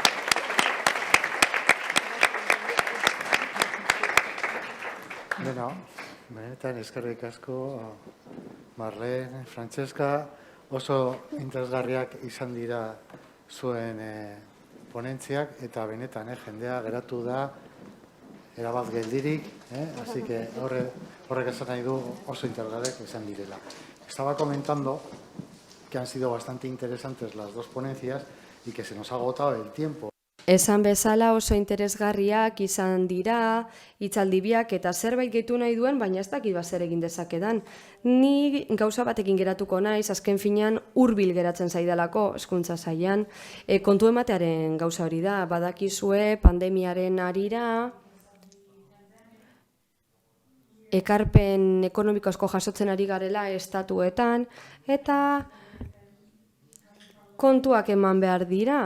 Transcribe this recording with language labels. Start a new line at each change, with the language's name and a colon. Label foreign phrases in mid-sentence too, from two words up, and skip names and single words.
Basque: Bueno, benetan eskerrik asko, Marlene, Francesca, oso interesgarriak izan dira zuen ponentziak, eta benetan jendea geratu da erabat geldirik,
Spanish: así que
Basque: horrek esan nahi du oso interesgarriak izan direla.
Spanish: Estaba comentando que han sido bastante interesantes las dos ponencias y que se nos ha agotado el tiempo.
Basque: Esan bezala oso interesgarriak izan dira, hitzaldibiak eta zerbait gehitu nahi duen, baina ez dakit zer egin dezakedan. Ni gauza batekin geratuko naiz, azken finean hurbil geratzen zaidalako hezkuntza sailean. Kontu ematearen gauza hori da, badakizue pandemiaren harira, ekarpen ekonomiko asko jasotzen ari garela estatuetan, eta kontuak eman behar dira.